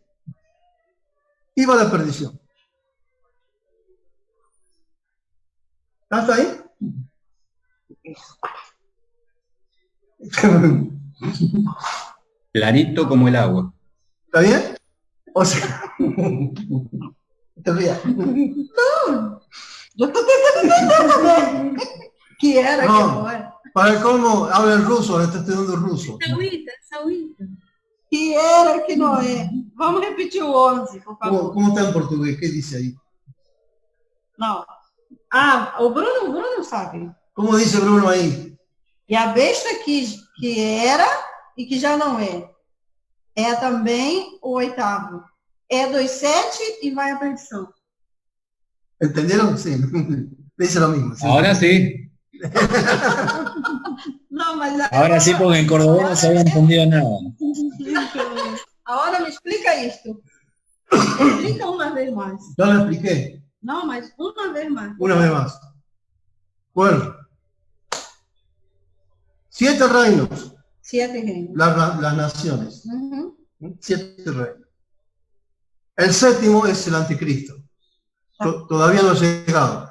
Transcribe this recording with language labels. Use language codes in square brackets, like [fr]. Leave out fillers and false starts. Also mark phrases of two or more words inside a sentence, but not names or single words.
[es] Iba a la perdición. ¿Hasta ahí? Clarito como el agua. ¿Está bien? O sea, te rías. [pt] Não! Eu estou tentando entender. Que era, que [es] No, [pt] não era. [es] para el colmo, habla el ruso, está estudiando ruso. [pt] Saúde. Que era, que não é. Vamos repetir o 11, por favor. [es] ¿Cómo está en portugués? ¿Qué dice ahí? [pt] Não. Ah, o Bruno sabe. [es] ¿Cómo dice Bruno ahí? [pt] E a besta que era e que já não é. É também o oitavo. É dos 7 e vai à perdição. [es] ¿Entendieron? Sí. Dice lo mismo. Sí. Ahora sí. [pt] Não, mas... [es] Ahora sí, porque en cordobés no se había entendido nada. Ahora me explica isto. [pt] Explica uma vez mais. [es] Ya lo expliqué. [pt] Não, mas uma vez mais. [es] Una vez más. Bueno. 7 reinos. 7 reinos. Las naciones. Uhum. 7 reinos. El séptimo es el anticristo. Todavía no ha llegado.